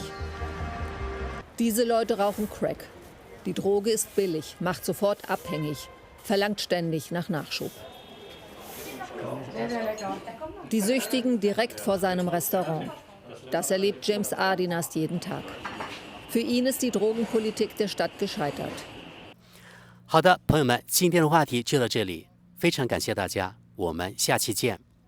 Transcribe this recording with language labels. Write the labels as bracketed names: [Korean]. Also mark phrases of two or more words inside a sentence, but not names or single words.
[German] Diese Leute rauchen Crack. Die Droge ist billig, macht sofort abhängig, verlangt ständig nach Nachschub. Die Süchtigen direkt vor seinem Restaurant. Das erlebt James Ardinas jeden Tag. Für ihn ist die Drogenpolitik der Stadt gescheitert. [Chinese] 好的，朋友们，今天的话题就到这里，非常感谢大家，我们下期见。